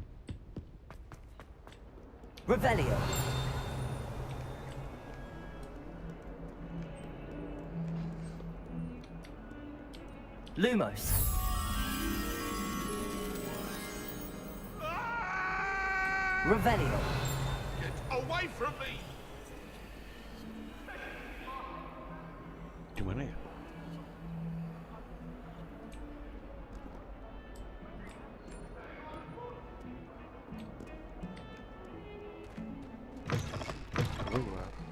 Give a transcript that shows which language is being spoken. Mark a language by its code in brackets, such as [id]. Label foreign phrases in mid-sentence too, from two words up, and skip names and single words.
[la] Revelio. Lumos. Revelio. [en] Get away from me! [id] Gimana ya? Keluar.